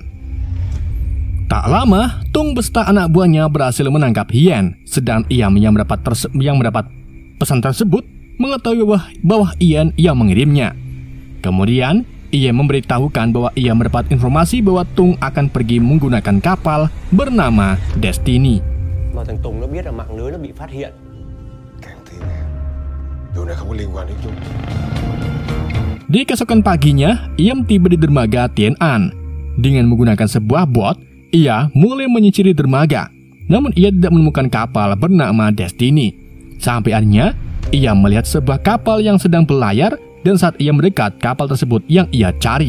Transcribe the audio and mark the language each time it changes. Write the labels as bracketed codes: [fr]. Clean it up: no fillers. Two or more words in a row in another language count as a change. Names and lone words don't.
[id] Tak lama, Tung beserta anak buahnya berhasil menangkap Hien, sedang Iyam yang mendapat pesan tersebut mengetahui bahwa Hien yang mengirimnya. Kemudian, ia memberitahukan bahwa ia mendapat informasi bahwa Tung akan pergi menggunakan kapal bernama Destiny. [vi] Mà thằng Tùng nó biết là mạng lưới nó bị phát hiện. Càng tin em, điều này không có liên quan đến chúng. [id] Di keesokan paginya, Iyam tiba di dermaga Tien An. Dengan menggunakan sebuah bot, ia mulai menyisiri dermaga. Namun ia tidak menemukan kapal bernama Destiny. Sampai akhirnya, ia melihat sebuah kapal yang sedang berlayar dan saat ia mendekat kapal tersebut yang ia cari.